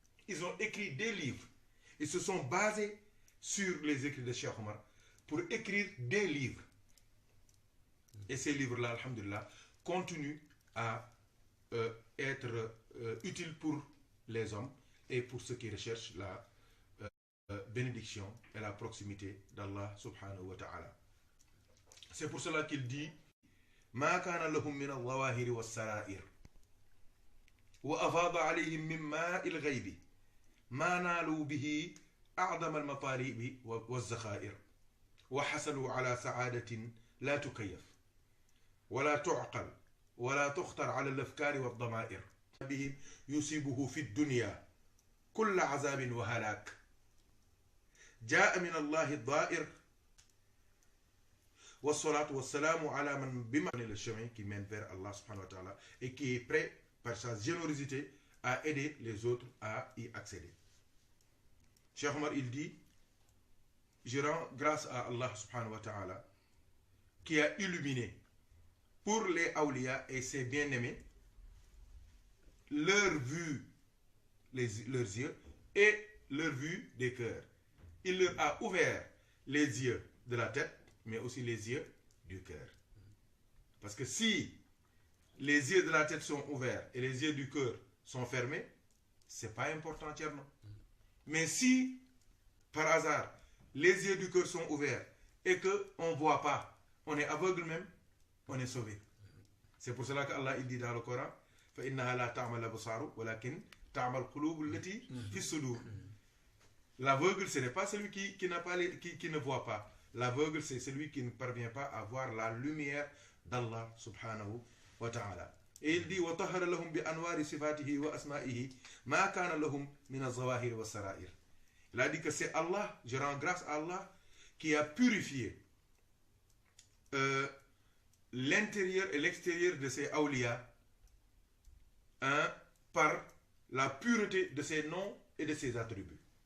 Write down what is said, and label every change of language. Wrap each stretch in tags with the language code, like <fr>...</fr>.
<fr>Ils ont écrit des livres. Ils se sont basés sur les écrits de Cheikh Omar pour écrire des livres. Et ces livres-là, alhamdulillah, continuent à être utiles pour les hommes et pour ceux qui recherchent la bénédiction et la proximité d'Allah subhanahu wa ta'ala. C'est pour cela qu'il dit</fr> <ar>ما كان لهم من الظواهر والسرائر وأفاض عليهم من ماء الغيب ما نالوا به أعظم المطالب والذخائر وحصلوا على سعادة لا تكيف ولا تعقل ولا تخطر على الأفكار والضمائر بهم يصيبه في الدنيا كل عذاب وهلاك جاء من الله الضائر والصلاة والسلام على من بما</ar> <fr>le chemin qui mène vers Allah subhanahu wa ta'ala et qui est prêt par sa générosité à aider les autres à y accéder. Cheikh Omar il dit, je rends grâce à Allah subhanahu wa ta'ala qui a illuminé pour les awliya et ses bien-aimés leur vue, leurs yeux et leur vue des cœurs. Il leur a ouvert les yeux de la tête, mais aussi les yeux du cœur. Parce que si les yeux de la tête sont ouverts et les yeux du cœur sont fermés, c'est pas important, Tcherno. Mais si, par hasard, les yeux du cœur sont ouverts et qu'on ne voit pas, on est aveugle même, on est sauvé. C'est pour cela qu'Allah il dit dans le Coran,</fr> <ar>فَإِنَّهَا لَا تَعْمَى الْأَبْصَارُ وَلَكِنْ تَعْمَى الْقُلُوبُ الَّتِي فِي الصُّدُورِ.</ar> <fr>L'aveugle, ce n'est pas celui qui ne voit pas. L'aveugle, c'est celui qui ne parvient pas à voir la lumière d'Allah subhanahu wa ta'ala. Et il dit</fr> <ar>وَطَهَرَ لَهُمْ بِأَنْوَارِ صِفَاتِهِ وَأَسْمَائِهِ مَا كَانَ لَهُمْ مِنَ الظَّوَاهِرِ وَالسَّرَائِرِ.</ar> <fr>Il a dit que c'est Allah, je rends grâce à Allah, qui a purifié l'intérieur et l'extérieur de ses awliya par la pureté de ses noms et de ses attributs.</fr>